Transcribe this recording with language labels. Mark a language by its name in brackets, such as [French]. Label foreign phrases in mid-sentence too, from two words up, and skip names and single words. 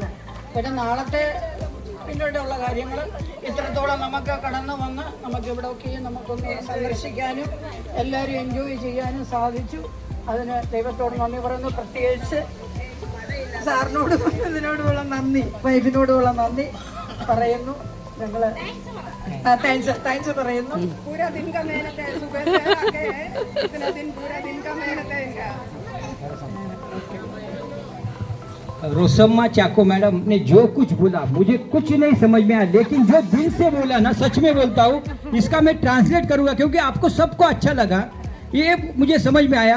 [Malayalam] പിന്നെ നാളത്തെ പിന്നീടുള്ള കാര്യങ്ങൾ ഇത്രത്തോളം നമുക്ക് കടന്നു വന്ന് നമുക്ക് ഇവിടെയൊക്കെ നമുക്കൊന്ന് സന്ദർശിക്കാനും എല്ലാവരും എൻജോയ് ചെയ്യാനും സാധിച്ചു. അതിന് ദൈവത്തോട് നന്ദി പറയുന്നു. പ്രത്യേകിച്ച് സാറിനോട് ഇതിനോടുള്ള നന്ദി, വൈഫിനോടുള്ള നന്ദി പറയുന്നു. ഞങ്ങൾ താങ്ക്സ് പറയുന്നു. [Hindi] रोसम्मा चाको मैडम ने जो कुछ बोला मुझे कुछ नहीं समझ में आया, लेकिन जो दिल से बोला ना, सच में बोलता हूँ, इसका मैं ट्रांसलेट करूंगा क्योंकि आपको सबको अच्छा लगा, ये मुझे समझ में आया.